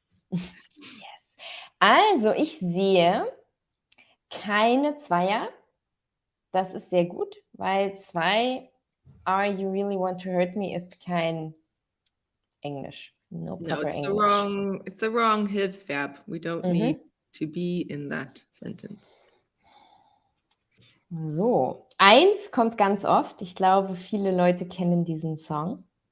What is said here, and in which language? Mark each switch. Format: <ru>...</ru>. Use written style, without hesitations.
<en>Yes.</en> <de>Also, ich sehe keine Zweier. Das ist sehr gut, weil 2,</de> <en>are you really want to hurt me,</en> <de>ist kein Englisch.</de> <en>No, it's English. the wrong Hilfsverb. We don't need to be in that sentence.</en> <de>So, 1 kommt ganz oft. Ich glaube, viele Leute kennen diesen Song.</de>